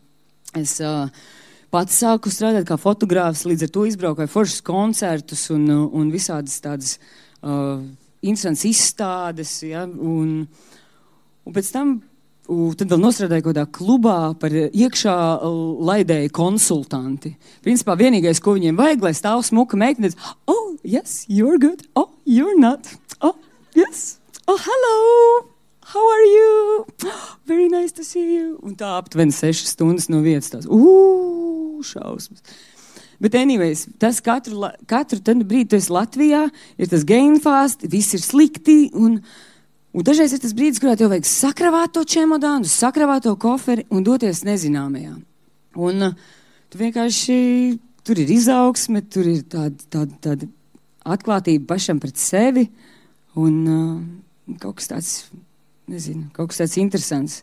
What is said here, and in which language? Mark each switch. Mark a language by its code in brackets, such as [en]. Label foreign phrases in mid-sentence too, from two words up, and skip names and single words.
[lv] Es pats sāku strādāt kā fotogrāfs, līdz ar to izbraukoju foršus koncertus un visādas tādas interesantas izstādes, ja, un pēc tam tad vēl nostrādāju kaut kādā klubā par iekšā laidēju konsultanti. Principā vienīgais, ko viņiem vajag, lai stāv smuka meitene, [en] yes, you're good. Oh, you're not. Oh, yes. Oh, hello. How are you? Very nice to see you. [lv] Un tā aptuveni 6 stundas no vietas tās. Šausmas. Bet anyways, tas katru brīdi tu esi Latvijā, ir tas [en] gain fast, [lv] viss ir slikti, un dažreiz ir tas brīdis, kurā tev vajag sakravāt to čemodānu, sakravāt to koferi un doties nezināmajā. Un tu vienkārši, tur ir izaugsme, tur ir tāda atklātība pašam pret sevi un kaut kas tāds, nezinu, kaut kas tāds interesants.